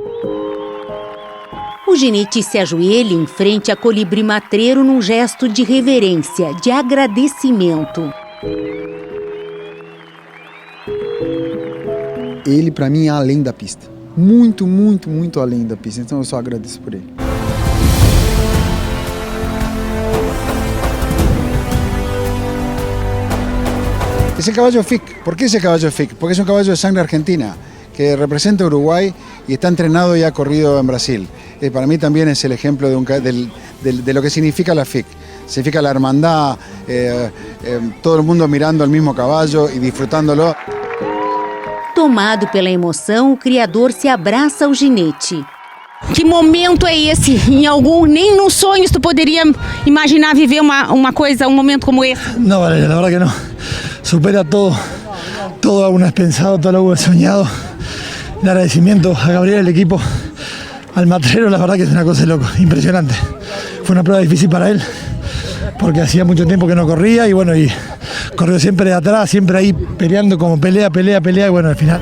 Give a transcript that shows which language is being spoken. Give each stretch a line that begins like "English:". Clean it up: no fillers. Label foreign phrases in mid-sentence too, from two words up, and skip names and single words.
Portuguese: O ginete se ajoelha em frente a colibri matreiro num gesto de reverência, de agradecimento. Ele, para mim, é além da pista. Muito, muito, muito além da pista. Então eu só agradeço por ele.
Spanish: Es el caballo FIC. ¿Por qué ese caballo FIC? Porque es un caballo de sangre argentina, que representa a Uruguay y está entrenado y ha corrido en Brasil. Para mí también es el ejemplo de lo que significa la FIC. Significa la hermandad, todo el mundo mirando al mismo caballo y disfrutándolo.
Portuguese: Tomado pela emoção, o criador se abraça ao ginete. Que momento é esse? Nem nos sonhos tu poderia imaginar viver uma coisa, um momento como esse?
Spanish: No, Valeria, la verdad que no. Supera todo alguna vez pensado, todo alguna vez soñado. El agradecimiento a Gabriel, al equipo, al matrero, la verdad que es una cosa de loco, impresionante. Fue una prueba difícil para él, porque hacía mucho tiempo que no corría y bueno, y corrió siempre de atrás, siempre ahí peleando como pelea y bueno, al final.